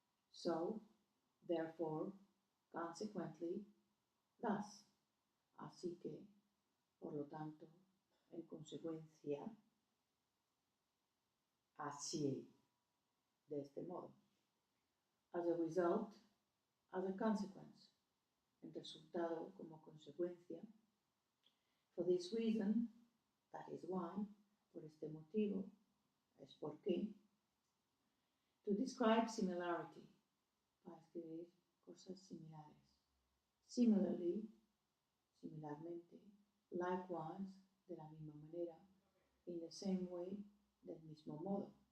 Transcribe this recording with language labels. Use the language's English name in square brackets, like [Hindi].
[English] So, therefore, consequently, thus. [Spanish] Así que, por lo tanto, en consecuencia, así, de este modo. [English] As a result, as a consequence. [Spanish] En resultado, como consecuencia. [English] For this reason, that is why. [Spanish] Por este motivo, es por qué. [English] To describe similarity, [Spanish] para escribir cosas similares. [English] Similarly, [Spanish] similarmente. [English] Likewise, [Spanish] de la misma manera. [English] In the same way, [Spanish] del mismo modo.